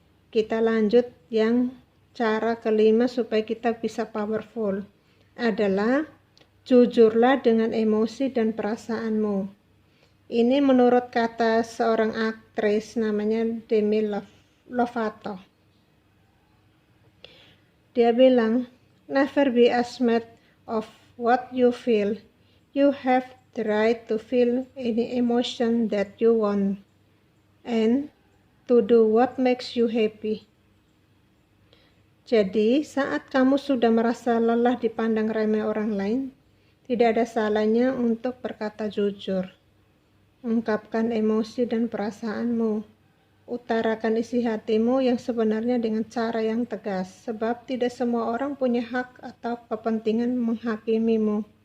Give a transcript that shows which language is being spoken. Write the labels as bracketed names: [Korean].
[Indonesian] Kita lanjut yang cara kelima supaya kita bisa powerful. Adalah jujurlah dengan emosi dan perasaanmu. Ini menurut kata seorang aktris namanya Demi Lovato. Dia bilang, [English] never be ashamed of what you feel. You have the right to feel any emotion that you want and to do what makes you happy. [Indonesian] Jadi, saat kamu sudah merasa lelah dipandang remeh orang lain, tidak ada salahnya untuk berkata jujur. Ungkapkan emosi dan perasaanmu. Utarakan isi hatimu yang sebenarnya dengan cara yang tegas, sebab tidak semua orang punya hak atau kepentingan menghakimimu.